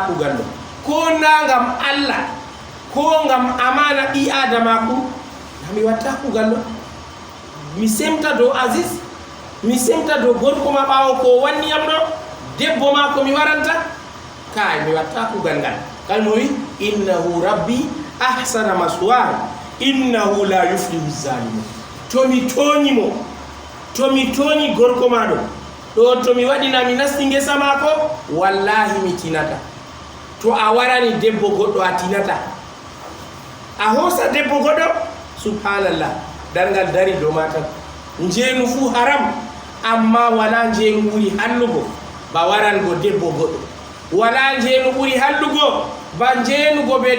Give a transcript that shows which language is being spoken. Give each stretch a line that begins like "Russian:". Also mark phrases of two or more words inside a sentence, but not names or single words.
Fula: kugal ɗo ko nagam allah ko ngam amana ɓi adamaku mi watta kugal ɗo mi semta dow asis mi semta dow gorko ma ɓawo ko wanniyam ɗo debbo ma ko mi waranta kay mi watta kugal ngal kalmo wi
Arabic: إنه ربي أحسن مثواي إنه لا يفلح الظالمون
Fula: to mi toñi gorko ma ɗo to mi waɗina mi nasti ngesa mako wallahi mi tinata to a warani debbo goɗɗo a tinata a hoosa debbo goɗɗo subhanallah dargal dari dow ma tan njeenu fuu haram amma wala njeenu ɓuri hallugo ba warango debbo goɗɗo wala njeenu ɓuri hallugo ba njeenugo be